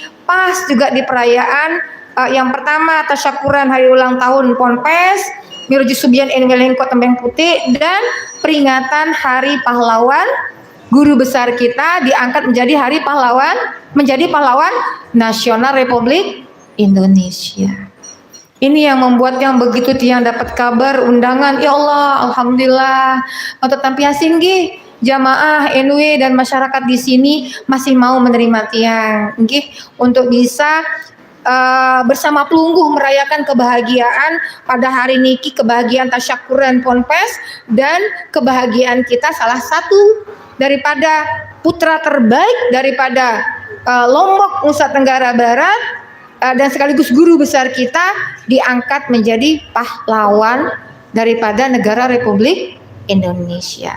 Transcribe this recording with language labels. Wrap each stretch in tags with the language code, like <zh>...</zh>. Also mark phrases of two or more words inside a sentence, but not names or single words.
<id>pas juga di perayaan yang pertama tasyakuran hari ulang tahun Ponpes, Miroji Subian Enwelengko Tembeng Putih, dan peringatan Hari Pahlawan guru besar kita diangkat menjadi pahlawan nasional Republik Indonesia. Ini yang membuat yang begitu tiang dapat kabar undangan,</id> <ar>ya Allah,</ar> <id>alhamdulillah. Untuk tampiasin nggih, jamaah NW dan masyarakat di sini masih mau menerima tiang nggih untuk bisa bersama pelungguh merayakan kebahagiaan pada hari niki, kebahagiaan tasyakuran Ponpes dan kebahagiaan kita salah satu daripada putra terbaik daripada Lombok Nusa Tenggara Barat dan sekaligus guru besar kita diangkat menjadi pahlawan daripada negara Republik Indonesia.</id>